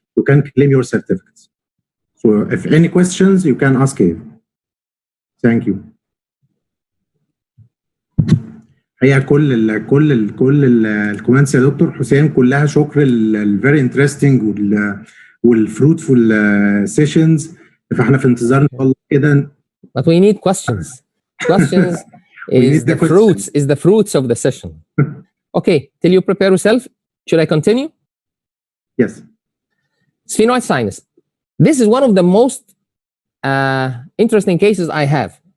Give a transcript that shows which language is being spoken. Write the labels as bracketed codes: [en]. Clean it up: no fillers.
[en] You can claim your certificates. So if any questions, you can ask here. Thank you. [ar] هي كل الكومنتس يا دكتور حسام كلها شكر الفيري انترستنج والفروتفول سيشنز، فاحنا في انتظار ان شاء الله كده. [en] But we need questions. Questions is the fruits of the session. Okay, till you prepare yourself, should I continue? Yes. Sphenoid sinus. This is one of the most interesting cases I have.